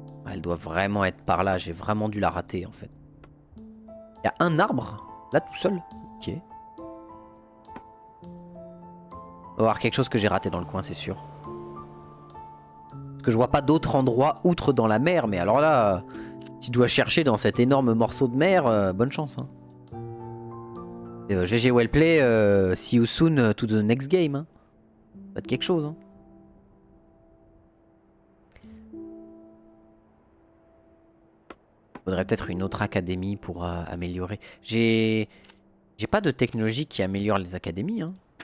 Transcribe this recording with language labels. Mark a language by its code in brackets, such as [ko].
[fr] Elle doit vraiment être par là, j'ai vraiment dû la rater en fait. Il y a un arbre, là tout seul. Ok. Il va y avoir quelque chose que j'ai raté dans le coin, c'est sûr. Parce que je vois pas d'autre endroit outre dans la mer, mais alors là... Si tu dois chercher dans cet énorme morceau de mer, bonne chance. Hein. [en] GG Wellplay, see you soon to the next game. Hein. [fr] Pas de quelque chose. Hein. Faudrait peut-être une autre académie pour améliorer. J'ai pas de technologie qui améliore les académies. Hein.